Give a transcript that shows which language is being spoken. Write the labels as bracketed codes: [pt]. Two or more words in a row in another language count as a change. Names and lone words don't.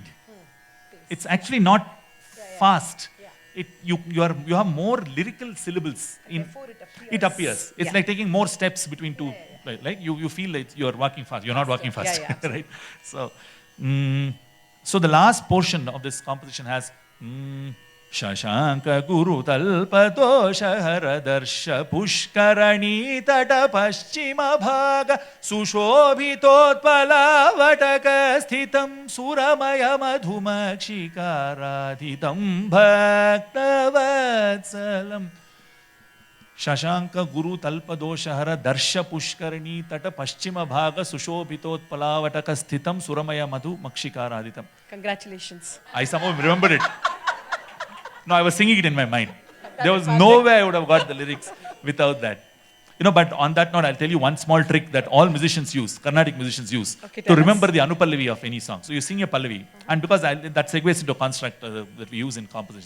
[en] It's actually not fast. You have more lyrical syllables. It appears. It's like taking more steps between two. Like you feel like you're walking fast. You're not walking fast, right? So, so the last portion of this composition has [sa] Shashanka Guru Talpadosha Haradarsha Pushkarani Tata Paschima Bhaga Sushobhitotpala Vataka Sthitam Suramaya Madhumakshikaradhitam Bhaktavatssalam Shashanka Guru Talpadosha Haradarsha Pushkarani Tata Paschima Bhaga Sushobhitotpala Vataka Sthitam Suramaya Madhumakshikaradhitam. [en] Congratulations. I somehow remembered it. No, I was singing it in my mind. There was no way I would have got the lyrics without that. But on that note, I'll tell you one small trick that all musicians use, Carnatic musicians use, Okay, to tell remember the Anupallavi of any song. So you sing a Pallavi, and because that segues into a construct that we use in compositions.